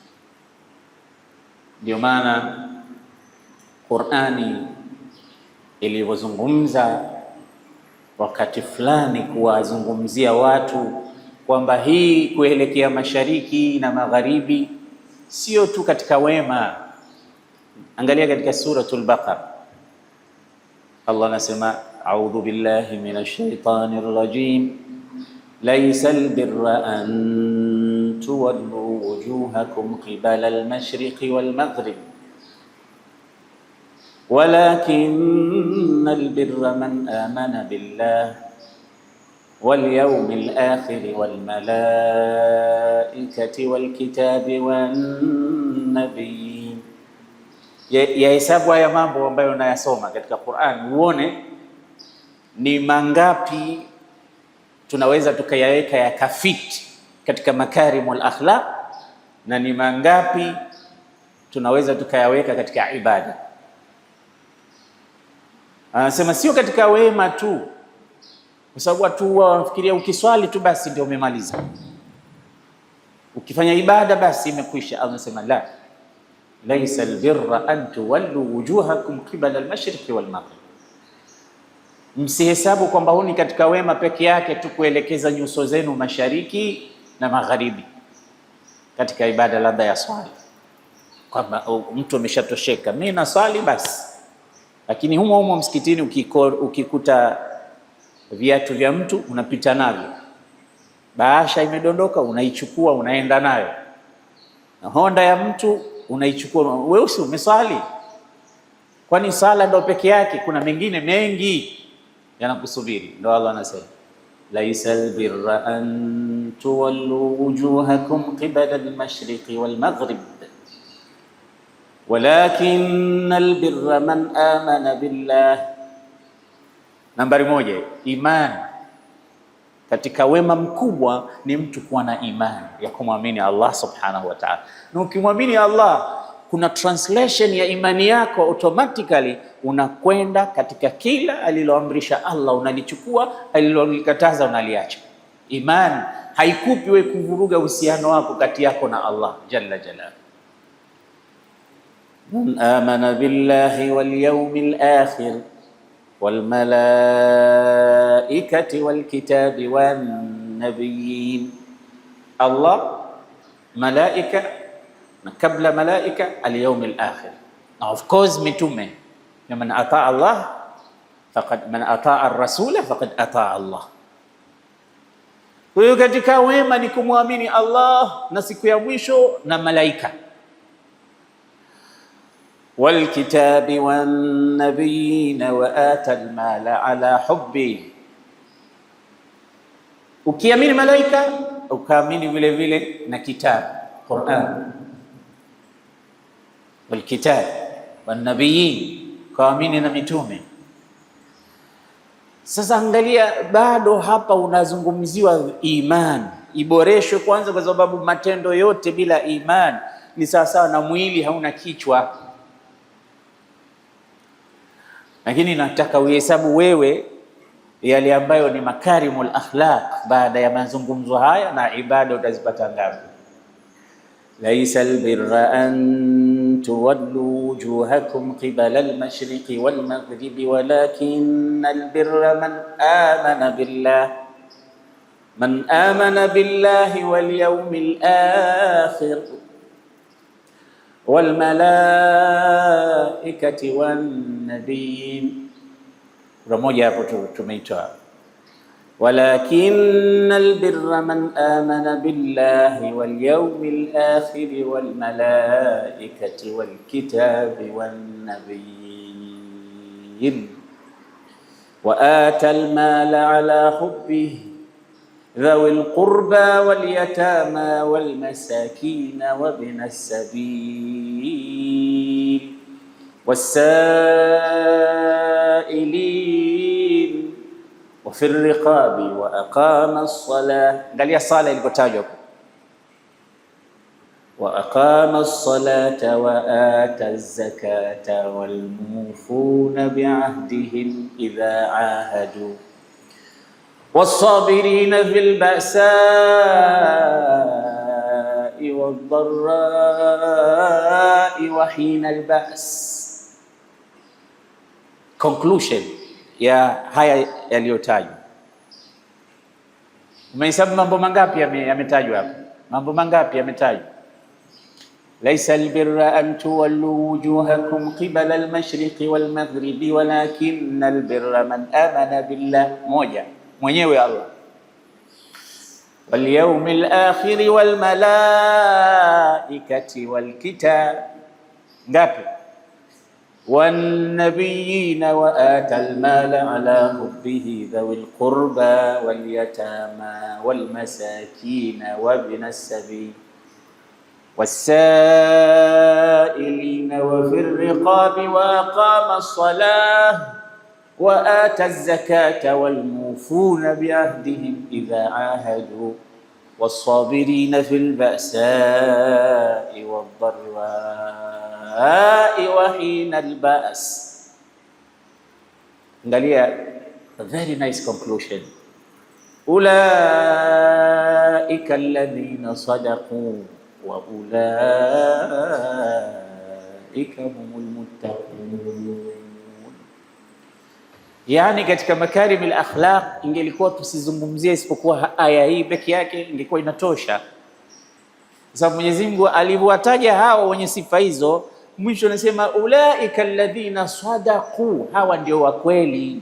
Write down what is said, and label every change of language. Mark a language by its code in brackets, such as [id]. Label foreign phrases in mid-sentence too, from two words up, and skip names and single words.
[sw] Ndio maana Qur'ani ilivyozungumza wakati fulani kuwazungumzia watu kwamba hii kuelekea mashariki na magharibi sio tu katika wema. Angalia katika suratul Baqara, Allah anasema [ar] أعوذ بالله من الشيطان الرجيم, ليس البر أن تولوا وجوهكم قبل المشرق والمغرب ولكن البر من آمن بالله واليوم الآخر والملائكة والكتاب والنبيين. [sw] Yahesabu haya mambo ambayo unayasoma katika Qur'an, uone ni mangapi tunaweza tukayaweka yakafiti katika [ar] مكارم الأخلاق [sw] na ni mangapi tunaweza tukayaweka katika ibada. Anasema sio katika wema tu, kwa sababu watu wanafikiria ukiswali tu basi ndio umemaliza, ukifanya ibada basi imekwisha. Allah anasema la, [ar] ليس البر أن تولوا وجوهكم قبل المشرق والمغرب. [sw] Msihesabu kwamba huni katika wema peke yake tu kuelekeza nyuso zenu mashariki na magharibi katika ibada labda ya swali, kwamba mtu ameshatosheka, mimi na swali basi. Lakini humo msikitini ukikuta viatu vya mtu unapita navyo, bahasha imedondoka unaichukua unaenda nayo, na honda ya mtu unaichukua, wewe si umeswali? Kwani sala ndo peke yake? Kuna mengine mengi yanakusubiri. Ndio Allah anasema [ar] ليس البر أن تولوا وجوهكم قبل المشرق والمغرب ولكن البر من آمن بالله. [sw] Nambari moja, imani. Katika wema mkubwa ni mtu kuwa na imani ya kumwamini Allah [ar] سبحانه وتعالى, [sw] na ukimwamini Allah kuna translation ya imani yako automatically, unakwenda katika kila aliloamrisha Allah unalichukua, alilolikataza unaliacha. Imani haikupi wewe kuvuruga uhusiano wako kati yako na Allah [ar] جل جلاله. من آمن بالله واليوم الآخر والملائكة والكتاب والنبيين. [sw] Allah, malaika, na kabla malaika [ar] اليوم الآخر, [sw] na [en] of course [sw] mitume. [ar] من أطاع الله فقد، من أطاع الرسول فقد أطاع الله. [sw] Kwa hiyo katika wema ni kumwamini Allah na siku ya mwisho na malaika. [ar] والكتاب والنبيين وآتى المال على حبه. [sw] Ukiamini malaika ukaamini vile vile na kitabu Qur'an, [ar] والكتاب والنبيين, [sw] kaamini na mitume. Sasa angalia, bado hapa unazungumziwa iman iboreshwe kwanza, kwa sababu matendo yote bila iman ni sawasawa na mwili hauna kichwa. Lakini nataka uhesabu wewe yale ambayo ni [ar] مكارم الأخلاق [sw] baada ya mazungumzo haya, na ibada utazipata ngapi? [ar] ليس البر أن تولوا وجوهكم قبل المشرق والمغرب ولكن البر من آمن بالله واليوم الآخر والملائكة والنبيين. [sw] Kuna moja hapo tumeitoa, [ar] ولكن البر من آمن بالله واليوم الآخر والملائكة والكتاب والنبيين وآتى المال على حبه ذوي القربى واليتامى والمساكين وابن السبيل والسائلين وفي الرقاب وأقام الصلاة. [sw] Angalia sala ilikotajwa, [ar] وأقام الصلاة وآتى الزكاة والموفون بعهدهم إذا عاهدوا والصابرين في البأساء والضراء وحين البأس. [sw] Conclusion ya haya yaliyotajwa. Umehesabu mambo mangapi yametajwa hapa? Mambo mangapi yametajwa? [ar] ليس البر أن تولوا وجوهكم قبل المشرق والمغرب ولكن البر من آمن بالله. [sw] Moja, mwenyewe Allah, [ar] واليوم الآخر والملائكة والكتاب. Ngapi? والنبيين وآتى المال على حبه ذوي القربى واليتامى والمساكين وابن السبيل والسائلين وفي الرقاب وأقام الصلاة وآتى الزكاة والموفون بعهدهم إذا عاهدوا والصابرين في البأساء والضراء وحين البأس. [sw] Angalia, [en] a very nice conclusion. [ar] أولئك الذين صدقوا وأولئك هم المتقون. [sw] Yani katika [ar] مكارم الأخلاق, [sw] ingelikuwa tusizungumzie isipokuwa aya hii peke yake ingekuwa inatosha, sababu Mwenyezi Mungu alivyowataja hao wenye sifa hizo, mwisho anasema [ar] أولئك الذين صدقوا, [sw] hawa ndio wa kweli.